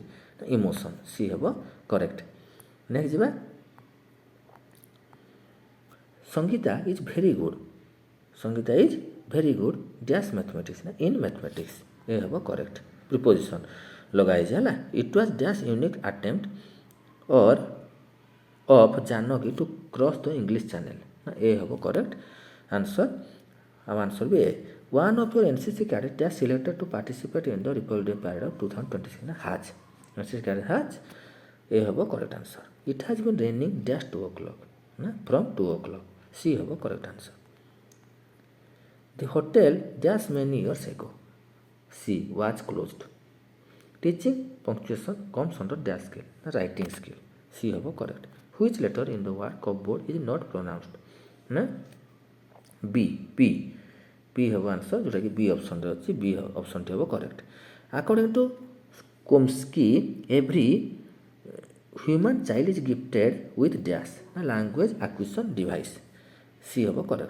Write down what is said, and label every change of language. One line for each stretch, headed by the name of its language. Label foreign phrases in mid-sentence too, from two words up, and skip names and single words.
English: ନା ଇମୋସନ୍। ସି ହେବ କରେକ୍ଟ। ନେକ୍ସଟ ଯିବା Sangita is very good. Sangita is very good dash mathematics.
Odia: ନା
English: in mathematics.
Odia: ଏ ହେବ କରେକ୍ଟ। ପ୍ରିପୋଜିସନ୍ ଲଗାହେଇଛି ହେଲା।
English: it was dash unique attempt or of Janaki to cross the English Channel?
Odia: ନା ଏ ହେବ
English: correct answer.
Odia: ଆଉ ଆନ୍ସର୍ ବି ଏ।
English: One of your NCC cadets has selected to participate in the Republic Day Parade of 2026 ନା has NCC cadet has ଏ ହେବ correct answer. It has been raining dash 2 o'clock ନା from 2 o'clock ସି ହେବ correct answer. The hotel dash many years ago C was closed. Teaching punctuation comes under dash skill na writing skill ସି ହେବ କରେକ୍ଟ। Which letter in the word cupboard is not pronounced ନା ବି ପି ପି ହେବ ଆନ୍ସର୍,
Odia: ଯେଉଁଟାକି ବି ଅପସନ୍ରେ ଅଛି। ବି ଅପସନ୍ଟି ହେବ କରେକ୍ଟ।
English: according to Chomsky every human child is gifted with dash ନା language acquisition device ସି ହେବ କରେକ୍ଟ।